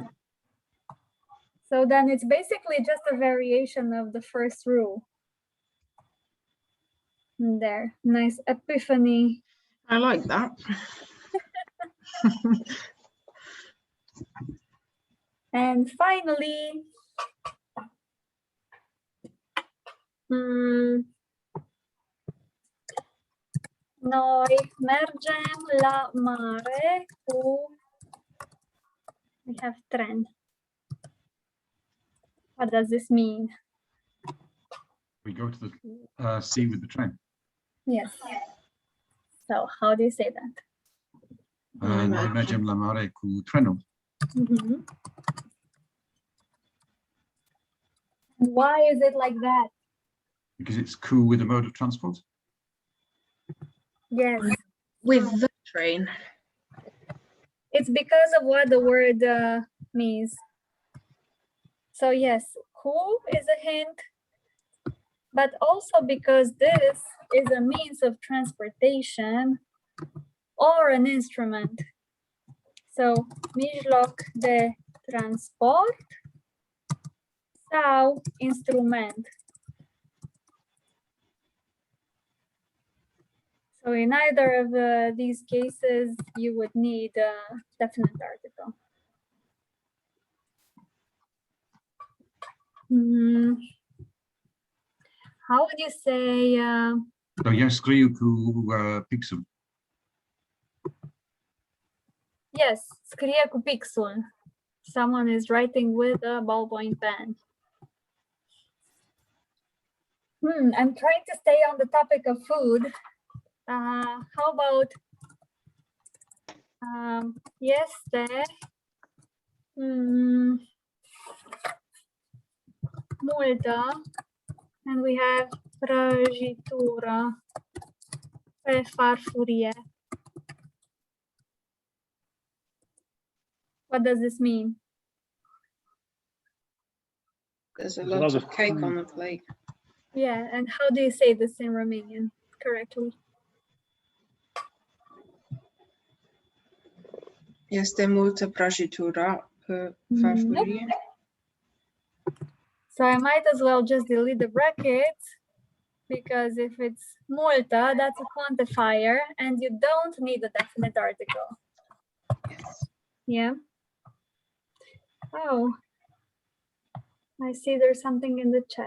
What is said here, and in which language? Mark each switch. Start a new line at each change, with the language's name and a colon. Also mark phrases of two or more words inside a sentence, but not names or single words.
English: So then it's basically just a variation of the first rule. There, nice epiphany. I like that. And finally,
Romanian: noi mergem la mare cu,
English: we have tren. What does this mean? We go to the sea with the train. Yes. So how do you say that?
Romanian: Noi mergem la mare cu trenul.
English: Why is it like that? Because it's cool with a mode of transport. Yes. With the train. It's because of what the word means. So yes, cool is a hint, but also because this is a means of transportation or an instrument. So,
Romanian: mijloc de transport sau instrument.
English: So in either of these cases, you would need a definite article. How would you say?
Romanian: So eu scriu cu pixul. Yes, scrie cu pixul.
English: Someone is writing with a ballpoint pen. I'm trying to stay on the topic of food. How about
Romanian: este multă,
English: and we have prăjitură.
Romanian: Pe farfurie.
English: What does this mean? There's a There's a lot lot of of cake food. on the plate. Yeah, and how do you say this in Romanian correctly?
Romanian: Este multă prăjitură pe farfurie.
English: So I might as well just delete the brackets, because if it's multă, that's a quantifier and you don't need a definite article. Yes. Yeah. Oh, I see there's something in the chat.